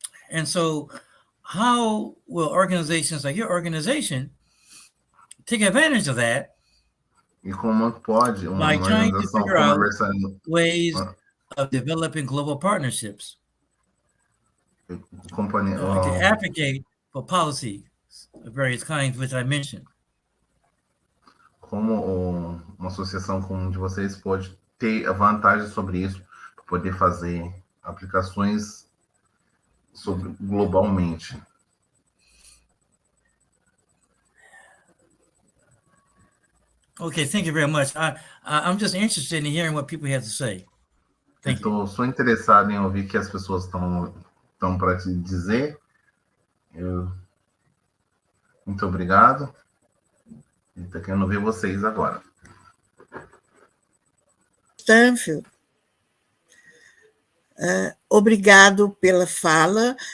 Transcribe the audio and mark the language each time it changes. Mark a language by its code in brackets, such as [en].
[en] And so, how will organizations like your organization take advantage of that? [pt] E como pode [en] by trying to figure out ways of developing global partnerships to advocate for policy of various kinds, which I mentioned. [pt] Como uma associação como de vocês pode ter a vantagem sobre isso, para poder fazer aplicações globalmente. [en] Okay, thank you very much. I'm just interested in hearing what people have to say. [pt] Estou só interessado em ouvir o que as pessoas estão para te dizer. Muito obrigado. Estou querendo ver vocês agora. Stanfield, obrigado pela fala.